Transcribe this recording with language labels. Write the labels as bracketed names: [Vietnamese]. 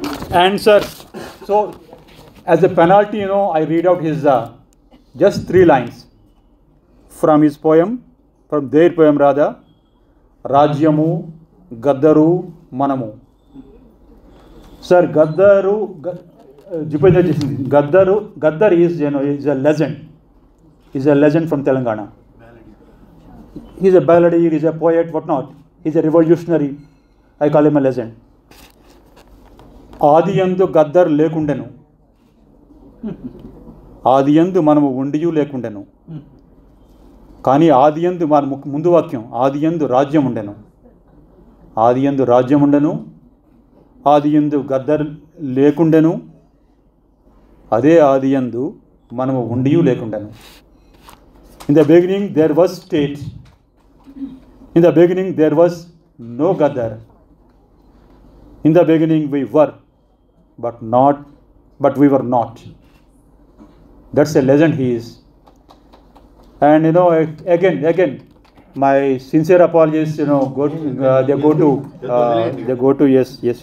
[English] And sir, so as a penalty, I read out his just 3 lines from his poem, from their poem rather, Rajyamu, Gaddaru, Manamu. Sir, Gaddar is a legend. He's a legend from Telangana. He's a balladeer, he's a poet, whatnot. He's a revolutionary. I call him a legend. [Telugu] ఆదియందు Gaddar లేకుండెను, ఆదియందు మనము ఉండియు లేకుండెను, కానీ ఆదియందు మన ముందు వాక్యం, ఆదియందు రాజ్యం ఉండెను, ఆదియందు రాజ్యం ఉండెను, ఆదియందు గద్దర్ లేకుండెను, అదే ఆదియందు మనము ఉండియు లేకుండెను. [English] In the beginning there was state, in the beginning there was no Gaddar, in the beginning we were but we were not. That's a legend he is. And again my sincere apologies, they go to yes.